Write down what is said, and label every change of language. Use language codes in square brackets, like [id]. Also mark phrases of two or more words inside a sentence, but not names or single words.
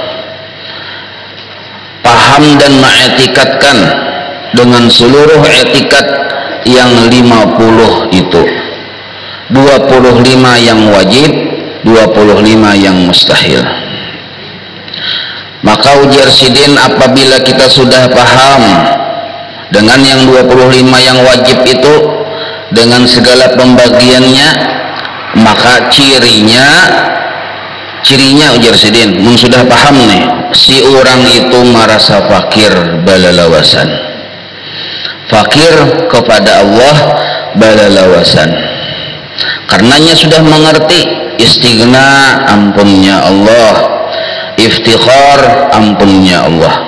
[id] paham dan mengiktikadkan dengan seluruh etikat yang 50 itu, 25 yang wajib, 25 yang mustahil. [bjn] Maka ujar Sidin, apabila kita sudah paham dengan yang 25 yang wajib itu dengan segala pembagiannya, maka cirinya ujar Sidin, sudah paham nih, si orang itu merasa fakir balalawasan, fakir kepada Allah balalawasan. Karenanya sudah mengerti istighna, ampunnya Allah, iftikhar, ampunnya Allah.